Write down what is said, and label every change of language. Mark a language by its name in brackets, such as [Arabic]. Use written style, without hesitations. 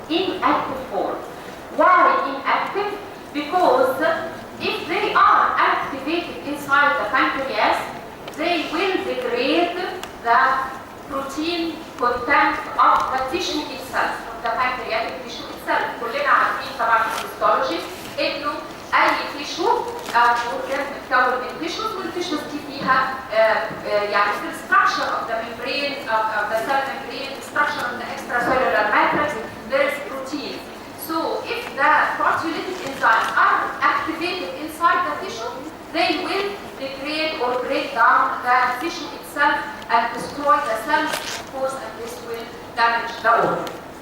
[English] Inactive form. Why inactive? Because if they are activated inside the pancreas, they will degrade the protein content of the tissue itself, the pancreatic tissue itself. [Arabic] كلنا عارفين طبعا في [English] الهيستولوجي [Arabic] انه اي [English] tissue organ [Arabic] بتتكون من [English] tissues, والتيشوز [Arabic] دي فيها يعني في [English] الستراكشر of the membrane of the cell membrane, structure of the extracellular matrix, there is protein. So if the proteolytic enzymes are activated inside the tissue, they will degrade or break down the tissue itself and destroy the cells, of course, and this will damage the organ.